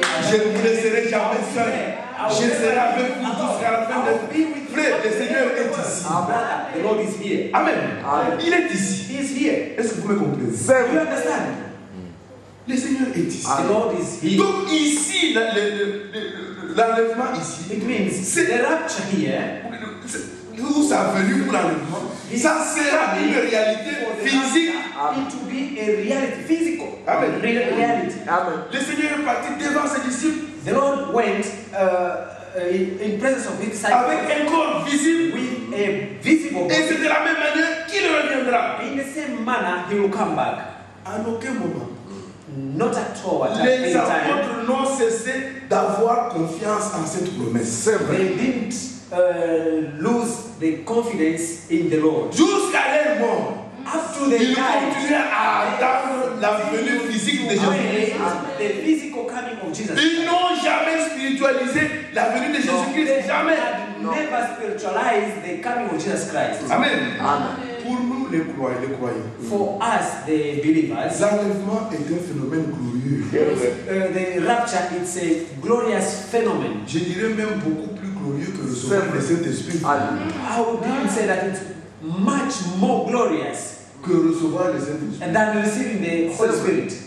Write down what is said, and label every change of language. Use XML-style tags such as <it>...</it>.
<fr>Je ne vous laisserai jamais seul. Je serai avec vous jusqu'à la fin de vie. Frère, le Seigneur est ici.</fr> <en>The Lord is here.</en> <fr>Amen. Il est ici.</fr> <en>He is here.</en> <fr>Est-ce que vous me comprenez?</fr> <en>You understand?</en> <fr>Le Seigneur est ici.</fr> <en>The Lord is here.</en> <fr>Donc ici, l'enlèvement ici,</fr> <en>It means the rapture here.</en> <fr>Où ça a venu pour l'enlèvement, ça sera une réalité physique.</fr> <en>It will be a reality, physical. Amen. Reality. Amen.</en> <fr>Le Seigneur est parti devant ses disciples.</fr> <en>The Lord went in presence of his disciples</en> <fr>avec un corps visible.</fr> <en>With a visible body.</en> <fr>Et c'est de la même manière qu'il reviendra.</fr> <en>In the same manner, he will come back.</en> <fr>À aucun moment.</fr> <en>Not at all.</en> <fr>Les apôtres n'ont cessé d'avoir confiance en cette promesse.</fr> <en>They didn't lose the confidence in the Lord.</en> <fr>Jusqu'à leur mort.</fr> <en>Up to the</en> <fr>ils continuaient à attendre la venue physique de Jésus-Christ.</fr> <en>The physical coming of Jesus.</en> <fr>Ils n'ont jamais spiritualisé la venue de Jésus-Christ. Jamais.</fr> <en>Never spiritualized the coming of Jesus Christ.</en> <fr>Amen. Amen. Pour nous les croyants.</fr> <en>For us the believers.</en> <fr>L'enlèvement est un phénomène glorieux.</fr> <en>The rapture it's a glorious phenomenon.</en> <fr>Je dirais même beaucoup plus glorieux que recevoir le Saint-Esprit.</fr> <en>I would even say that it's much more glorious</en> <fr>que recevoir le Saint-Esprit.</fr> <en>And than receiving the Holy Spirit.</en>